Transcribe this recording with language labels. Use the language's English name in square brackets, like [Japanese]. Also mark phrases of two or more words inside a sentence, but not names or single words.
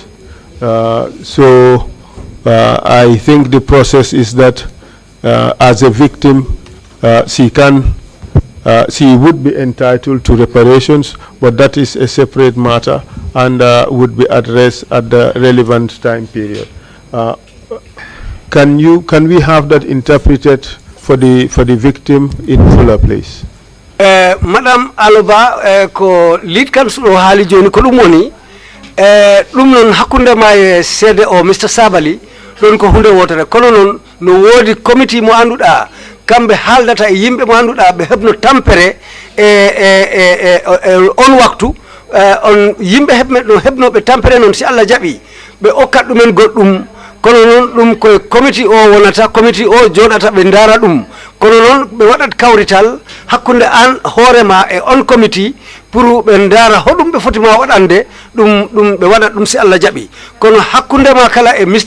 [English] So I think the process is that as a victim, she would be entitled to reparations, but that is a separate matter and would be addressed at the relevant time period. Can we have that interpreted for the victim in fuller, please? [Fula] Madam Aloba ko [English] lead counsel [Fula] o haali joni ko ɗum woni ɗum noon hakkunde ma e seede o Mr. Sabally ɗon ko hunde wotere kono noon no woodi committee mo annduɗa kamɓe haaldata e yimɓe mo annduɗa ɓe heɓno tampere on waktu on yimɓe heɓnoɓe tampere noon si Allah jaɓi ɓe okkat ɗumen goɗɗum kono noon ɗum koye committee o wonata committee o joɗata ɓe ndaara ɗum kono noon ɓe waɗat kawrital hakkunde an hoorema e on committee pour ɓe ndaara hoɗum ɓe foti ma waɗande ɗum ɓe waɗat ɗum si Allah jaɓi kono hakkunde ma kala e Mr.